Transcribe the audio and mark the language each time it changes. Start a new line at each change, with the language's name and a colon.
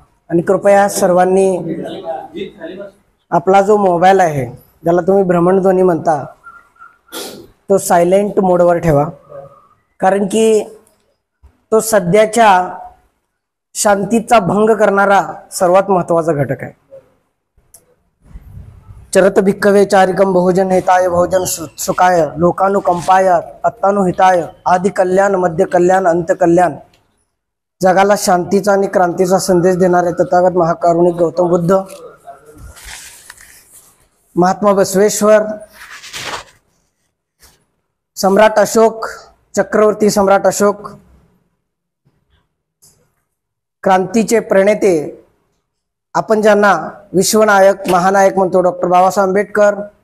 Marathi: आणि कृपया सर्वांनी आपला जो मोबाईल आहे, ज्याला तुम्ही भ्रमणध्वनी म्हणता, तो सायलेंट मोडवर ठेवा, कारण की तो सध्याच्या शांतीचा भंग करणारा सर्वात महत्त्वाचा घटक आहे.
Pali: चरत भिक्खवे चारिकम बहुजन हिताय बहुजन सुखाय लोकानुकंपाय अत्तानुहिताय आदि कल्याण मध्य कल्याण अंत कल्याण.
Marathi: जगाला शांतीचा आणि क्रांतीचा संदेश देणारे तथागत महाकारुणिक गौतम बुद्ध, महात्मा बसवेश्वर, सम्राट अशोक, चक्रवर्ती सम्राट अशोक, क्रांतीचे प्रणेते आपण ज्यांना विश्वनायक महानायक म्हणतो, डॉक्टर बाबासाहेब आंबेडकर,